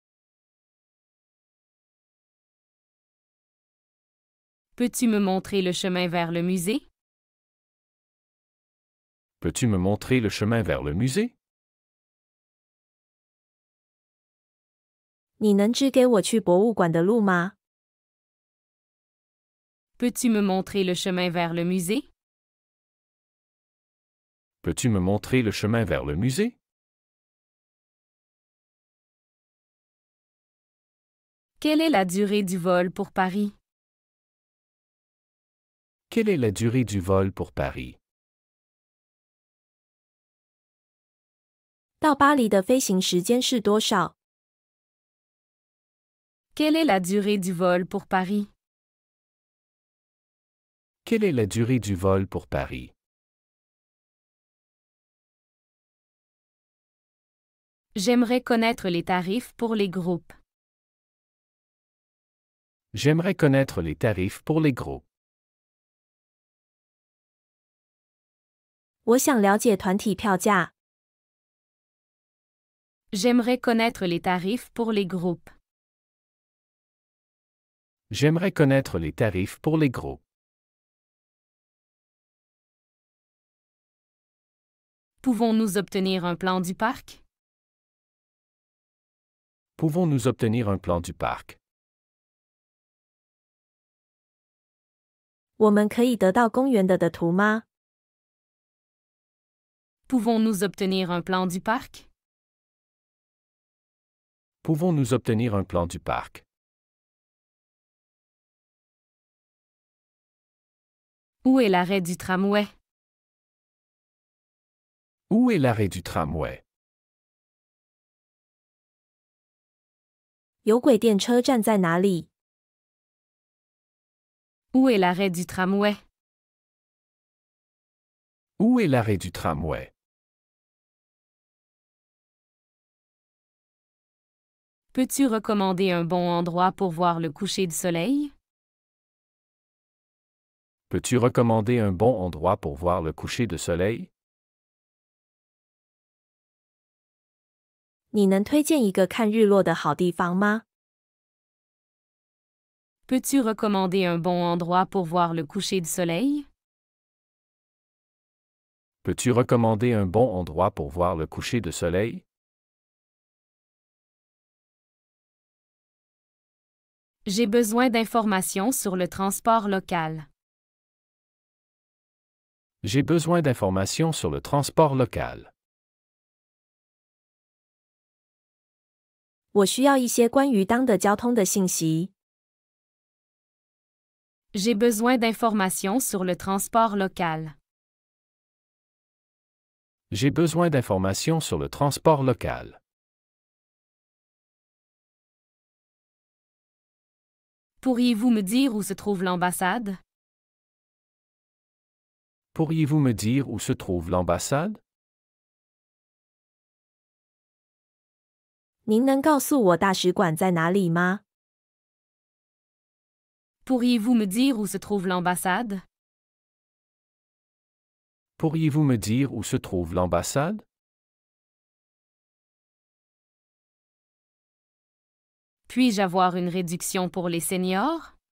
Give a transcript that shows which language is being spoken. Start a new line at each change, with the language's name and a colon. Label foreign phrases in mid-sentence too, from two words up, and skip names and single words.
French: Peux-tu me montrer le chemin vers le musée? Peux-tu me montrer le chemin vers le musée?
Chinese: 你能指给我去博物馆的路吗？
French: Peux-tu me montrer le chemin vers le musée? Peux-tu me montrer le chemin vers le musée? Quelle est la durée du vol pour Paris? Quelle est la durée du vol pour Paris?
Chinese: 到巴黎的飞行时间是多少？
French: Quelle est la durée du vol pour Paris? Quelle est la durée du vol pour Paris? J'aimerais connaître les tarifs pour les groupes. J'aimerais connaître les tarifs pour les groupes.
Chinese: 我想了解团体票价。
French: J'aimerais connaître les tarifs pour les groupes. J'aimerais connaître les tarifs pour les groupes. Pouvons-nous obtenir un plan du parc? Pouvons-nous obtenir un plan du parc?
Chinese: 我们可以得到公园的图吗？
French: Pouvons-nous obtenir un plan du parc? Pouvons-nous obtenir un plan du parc? Où est l'arrêt du tramway? Où est l'arrêt du tramway?
Chinese: 有轨电车站在哪里？
French: Où est l'arrêt du tramway? Où est l'arrêt du tramway? Peux-tu recommander un bon endroit pour voir le coucher du soleil? Peux-tu recommander un bon endroit pour voir le coucher de soleil?
Chinese: 你能推荐一个看日落的好地方吗？
French: Peux-tu recommander un bon endroit pour voir le coucher de soleil? Peux-tu recommander un bon endroit pour voir le coucher de soleil? J'ai besoin d'informations sur le transport local. J'ai besoin d'informations sur le transport local.
Chinese: 我需要一些关于当的交通的信息。
French: J'ai besoin d'informations sur le transport local. J'ai besoin d'informations sur le transport local. Pourriez-vous me dire où se trouve l'ambassade? Pourriez-vous me dire où se trouve l'ambassade?
Chinese: 您能告诉我大使馆在哪里吗？
French: Pourriez-vous me dire où se trouve l'ambassade? Pourriez-vous me dire où se trouve l'ambassade? Puis-je avoir une réduction pour les seniors?